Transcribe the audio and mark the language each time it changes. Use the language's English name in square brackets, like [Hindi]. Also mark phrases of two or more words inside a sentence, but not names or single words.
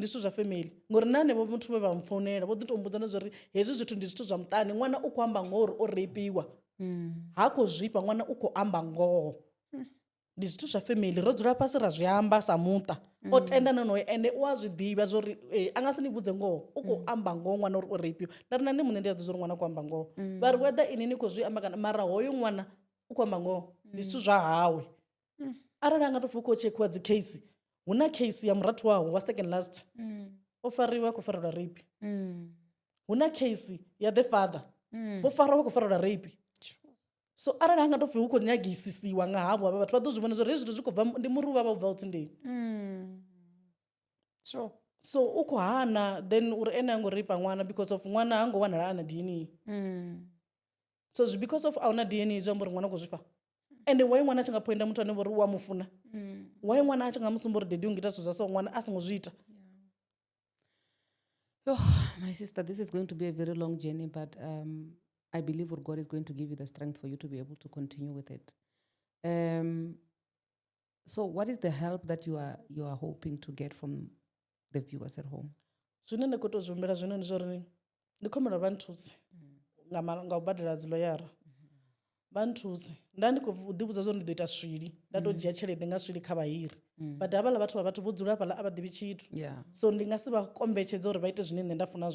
[Venda] zwithu zwa family ngori na hanevho muthu vhe vha mfounela vho ḓi tou mbudzana zwa uri hezwi zwithu ndi zwithu zwa muṱani ṅwana u khou amba ngoho uri o reipiwa ha khou zwifha ṅwana u khou amba ngoho ndi zwithu zwa family ro dzula fhasi ra zwi amba sa muṱa o tenda na noyo ende u a zwi ḓivha zwa uri a nga si ni vhudze ngoho u khou amba ngoho ṅwana uri o reipiwa nda ri na nṋe muṋe ndi a ḓi zwa uri ṅwana u khou amba ngoho vha ri whether ini ni khou zwi amba kana mara hoyo ṅwana u khou amba ngoho ndi zwithu zwa hawe arali a nga tou pfhi u khou tshekhiwa dzi case hu na case ya murathu wawe wa [English] second last [Venda] o fariwa a khou farelwa rape hu na case ya [English] the father [Venda] vho farwa vha khou farelwa rape so arali a nga tou pfhi hu khou nyagisisiwa nga havho havha vhathu vha ḓo zwi vhona zwa uri hezwi zwithu zwi khou bva ndi muri vha vha u bva u tsindeni so u khou hana then uri ene a ngo reipa ṅwana [English] because of [Venda] ṅwana ha ngo wanala a na DNA so [English] because of [Venda] a u na DNA zwi amba uri ṅwana u khou zwifha ende why ṅwana a tshi nga poinda muthu ane vhori u a mu funa why ṅwana a tshi nga musumba uri dedi u ngita zwithu zwa so ṅwana a songo zwi ita [English] my sister this is going to be a very long journey but I believe that God is going to give you the strength for you to be able to continue with it. So what is the help that you are hoping to get from the viewers at home? [Venda] Zwine nda khou tou zwi humbela zwino ndi zwa uri ndi khou humbela vha nthuse nga u badela dzi loyara vha nthuse nda ndi khou ḓivhudza zwa uri ndi ḓo ita swili nda tou dzhia tshelede nga swili kha vhahiri but havhaḽa vhathu vha vhathu vho dzula hafhaḽa a vha ḓivhi tshithu so ndi nga si vha kombetshedza uri vha ite zwine nṋe nda funa